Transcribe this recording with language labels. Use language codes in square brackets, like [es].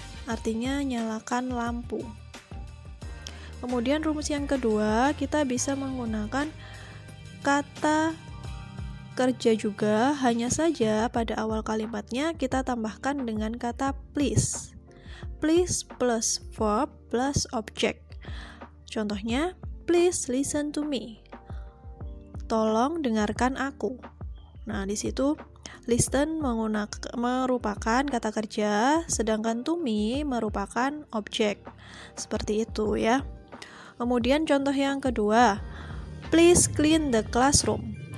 [id] Artinya nyalakan lampu. Kemudian rumus yang kedua, kita bisa menggunakan kata kerja juga, hanya saja pada awal kalimatnya kita tambahkan dengan kata please. [en] Please plus verb plus object. [id] Contohnya, [en] please listen to me. [id] Tolong dengarkan aku. Nah, di situ listen merupakan kata kerja, sedangkan to me merupakan objek. Seperti itu ya. Kemudian contoh yang kedua, [en] please clean the classroom.